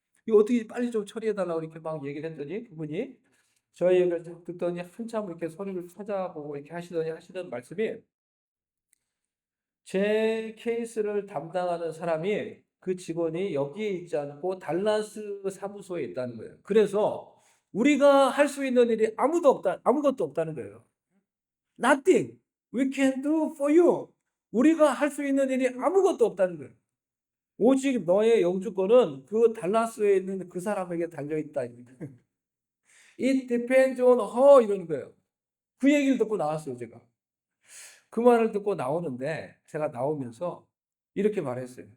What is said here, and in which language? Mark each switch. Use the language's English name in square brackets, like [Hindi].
[Korean] 이거 어떻게 빨리 좀 처리해달라고 이렇게 막 얘기를 했더니 그분이 저희 얘기를 듣더니 한참 이렇게 서류를 찾아보고 이렇게 하시는 말씀이 제 케이스를 담당하는 사람이 그 직원이 여기에 있지 않고 달라스 사무소에 있다는 거예요. 그래서 우리가 할 수 있는 일이 아무것도 없다는 거예요. [English] Nothing we can do for you. [Korean] 우리가 할 수 있는 일이 아무것도 없다는 거예요. 오직 너의 영주권은 그 달라스에 있는 그 사람에게 달려있다. [English] It depends on her [Korean] 이러는 거예요. 그 얘기를 듣고 나왔어요, 제가. 그 말을 듣고 나오는데 제가 나오면서 이렇게 말했어요.